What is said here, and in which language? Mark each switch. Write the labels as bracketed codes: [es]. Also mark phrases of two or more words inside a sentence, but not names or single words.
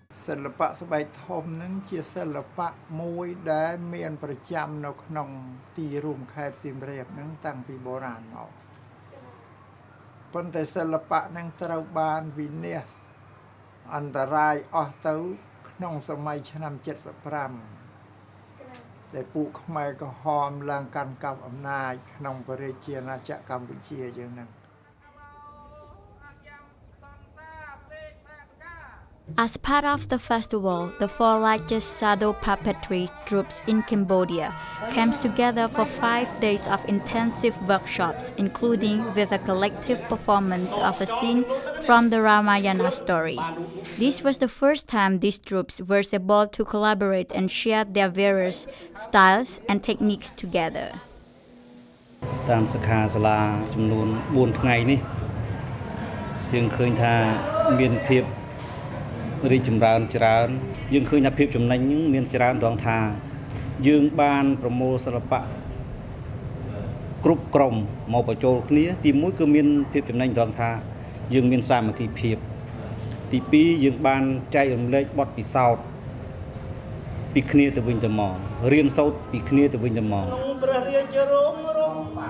[km] សិល្បៈស្បែកធំនឹងជាសិល្បៈមួយដែលមានប្រចាំនៅក្នុងទីរួមខេត្តសៀមរាបនឹងតាំងពីបុរាណមកប៉ុន្តែសិល្បៈនឹងត្រូវបានវិនាសអន្តរាយអស់ទៅក្នុងសម័យឆ្នាំ75ដែលពួកខ្មែរក្រហមឡើងកាន់កាប់អំណាចក្នុងប្រជាជាណាចក្រកម្ពុជាយើងហ្នឹង [en] As part of the festival, the four largest shadow puppetry troupes in Cambodia came together for 5 days of intensive workshops, including with a collective performance of a scene from the Ramayana story. This was the first time these troupes were able to collaborate and share their various styles and techniques together. [km] តាមសិក្ខាសាលាចំនួន4ថ្ងៃនេះយើងឃើញថាមានភាពរីកចម្រើនច្រើនយើង ឃើញថាភាពចំណេញមានច្រើនរងថាយើងបានប្រមូលសិល្បៈគ្រប់ក្រុមមកបញ្ចូលគ្នាទី1គឺមានភាពចំណេញរងថាយើងមានសាមគ្គីភាពទី2យើងបានចែករំលែកបទពិសោធន៍ពីគ្នាទៅវិញទៅមករៀនសូត្រពីគ្នាទៅវិញទៅមកព្រះរាជរងរំ